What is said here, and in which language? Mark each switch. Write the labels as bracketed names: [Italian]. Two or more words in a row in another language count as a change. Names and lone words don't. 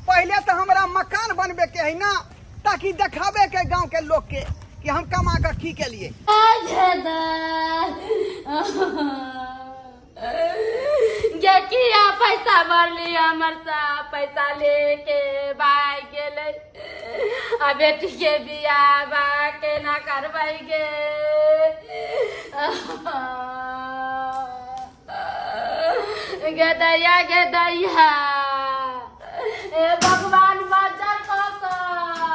[Maithili] पहले तो हमरा मकान बनबे के है ना, ताकि दिखावे के गांव के लोग के कि हम कमा कर की के लिए। किया पैसा भरली, हमर सा पैसा लेके भाग गेलै। आ बेटी के बियाह बा केना करबै गे? गे दैया ए भगवान बचा